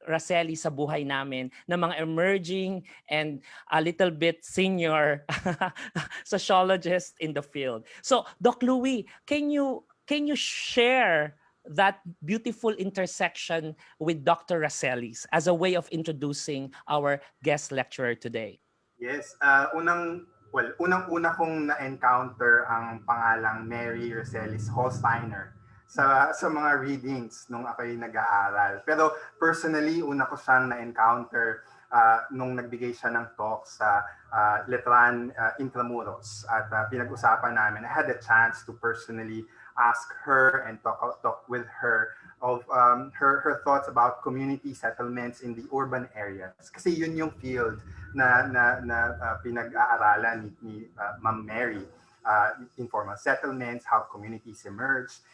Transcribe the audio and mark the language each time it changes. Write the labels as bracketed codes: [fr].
[en] Racelis [tl] sa buhay namin ng mga [en] emerging and a little bit senior sociologist in the field. So, Doc Louie, can you share that beautiful intersection with Dr. Racelis as a way of introducing our guest lecturer today? [tl] Yes, unang-una kong na-encounter ang pangalang Mary Roselis Holsteiner sa mga readings nung ako'y nag-aaral. Pero personally, una ko siyang na-encounter nung nagbigay siya ng talk sa Letran Intramuros. At pinag-usapan namin, [en] I had a chance to personally ask her and talk with her of her thoughts about community settlements in the urban areas. [tl] Kasi yun yung field na pinag-aaralan ni Ma'am Mary, [en] informal settlements, how communities emerge.